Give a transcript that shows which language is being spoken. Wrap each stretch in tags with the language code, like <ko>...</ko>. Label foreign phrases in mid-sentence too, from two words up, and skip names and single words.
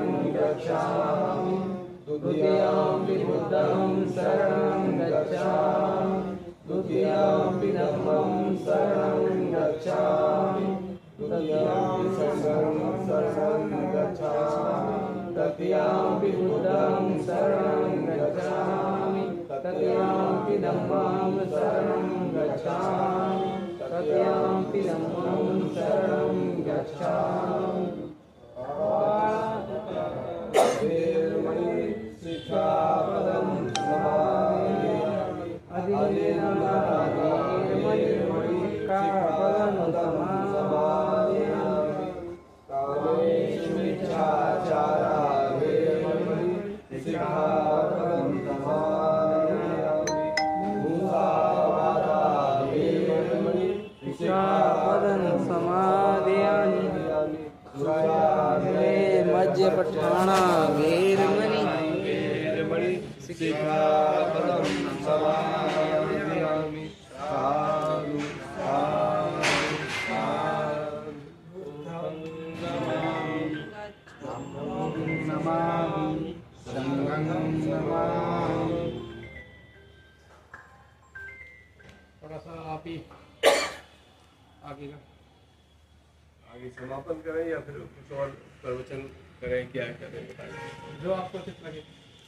<pi>गच्छामि द्वितीयंपि बुद्धं शरणं गच्छामि द्वितीयंपि धम्मं शरणं गच्छामि तृतीयंपि संघं शरणं गच्छामि तृतीयंपि बुद्धं शरणं गच्छामि तृतीयंपि धम्मं शरणं गच्छामि तृतीयंपि धम्मं शरणं गच्छामि वेरमणि शिक्षापदं समादयामि वेरमणि शिक्षापदं समादयामि कामेषु मिच्छाचारा वेरमणि शिक्षापदं समादयामि मुसावादा वेरमणि शिक्षापदं समादयामि मध्य पठाणा वेरमणि शिक्षापदं समादयामि साधु साधु साधु बुद्धं नमामि धम्मं नमामि संघं नमामि।</pi> <hi>थोड़ा सा आप ही आगे का आगे समापन करें या फिर कुछ और प्रवचन करें, क्या करें बताइए। जो आपको उचित लगे।</hi>